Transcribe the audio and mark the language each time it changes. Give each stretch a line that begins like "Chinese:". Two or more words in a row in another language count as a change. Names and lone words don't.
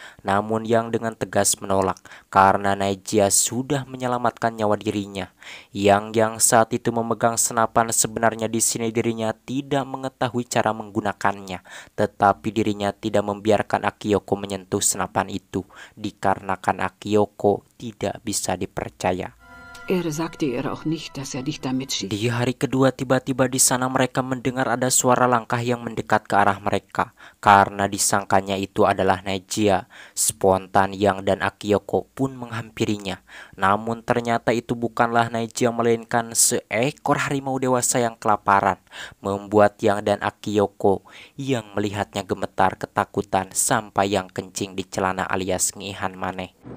Indonesian: Namun Yang dengan tegas menolak karena Naija sudah menyelamatkan nyawa dirinya. Yang saat itu memegang senapan, sebenarnya di sini dirinya tidak mengetahui cara menggunakannya, tetapi dirinya tidak membiarkan Akiyoko menyentuh senapan itu dikarenakan Akiyoko tidak bisa dipercaya.
German: Sagte ihr auch nicht, dass dich damit schießt?
Indonesian: Di hari kedua tiba-tiba di sana mereka mendengar ada suara langkah yang mendekat ke arah mereka. Karena disangkanya itu adalah Naija, spontan Yang dan Akiyoko pun menghampirinya. Namun ternyata itu bukanlah Naija melainkan seekor harimau dewasa yang kelaparan, membuat Yang dan Akiyoko yang melihatnya gemetar ketakutan sampai Yang kencing di celana alias
Sundanese: ngihan maneh.